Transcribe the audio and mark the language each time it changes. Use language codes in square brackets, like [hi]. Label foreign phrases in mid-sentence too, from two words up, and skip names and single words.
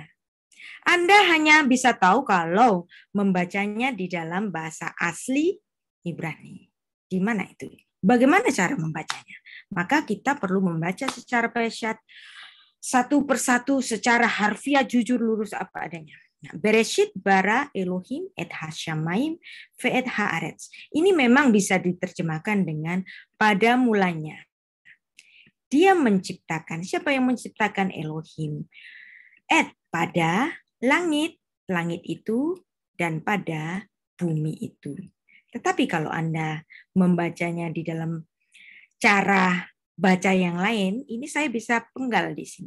[id] Anda hanya bisa tahu kalau membacanya di dalam bahasa asli Ibrani. Di mana itu? Bagaimana cara membacanya? Maka kita perlu membaca secara pesyat, satu persatu secara harfiah, jujur, lurus apa adanya. Nah, [he] בראשית ברא אלהים את השמים ואת הארץ. [id] Ini memang bisa diterjemahkan dengan pada mulanya. Dia menciptakan. Siapa yang menciptakan? Elohim. Pada langit, langit itu, dan pada bumi itu. Tetapi kalau Anda membacanya di dalam cara baca yang lain, ini saya bisa penggal di sini.